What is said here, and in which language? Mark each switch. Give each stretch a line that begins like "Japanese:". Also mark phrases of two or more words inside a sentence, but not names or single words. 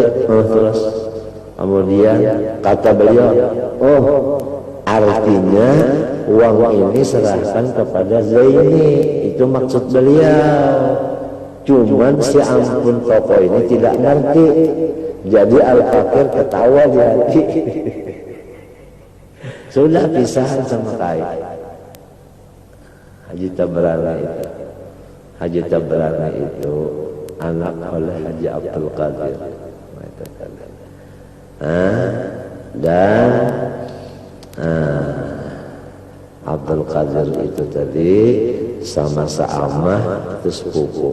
Indonesian: Terus kemudian kata beliau, artinya uang ini serahkan kepada Zaini. Itu maksud beliau. Cuman si ampun toko ini tidak ngerti. Jadi al-fakir ketawa di hati. Sudah pisahan sama Kai Haji Tabrani itu. Haji Tabrani itu anak oleh Haji Abdul Qadir. Dan Abdul Qadir itu tadi sama Sa'amah itu sepupu.